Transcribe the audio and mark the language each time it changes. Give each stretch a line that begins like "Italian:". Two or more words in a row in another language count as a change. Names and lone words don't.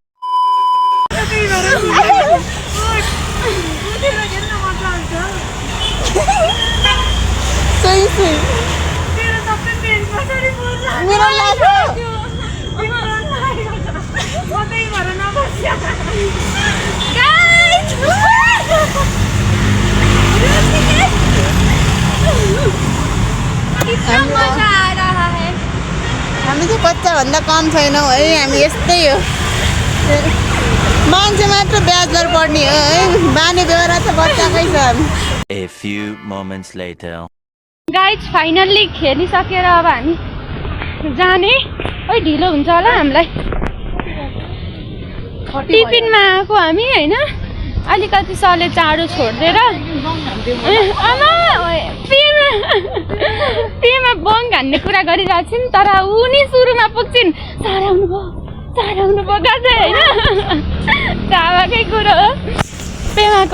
Nepali: सही सही मेरो लाग्यो
Hindi: गाइस कितना मजा आ रहा है।
Nepali: हामी चाहिँ बच्चाभन्दा कम छैनौँ है हामी यस्तै हो मान्छे मात्र ब्याचलर पढ्ने हो है बानी बेहोरा त बच्चाकै छ हामी
English: A few moments later.
Nepali: गाइस फाइनल्ली खेलिसकेर अब हामी जाने ओइ ढिलो हुन्छ होला हामीलाई टिफिनमा आएको हामी होइन अलिकति सरले चाँडो छोडिदिएर आमा पेमा बङ हान्ने कुरा गरिरहेको थियौँ तर ऊ नि सुरुमा पुग्छिन् चार आउनु भयो गाजै होइन चाबाकै कुरो हो पेमाको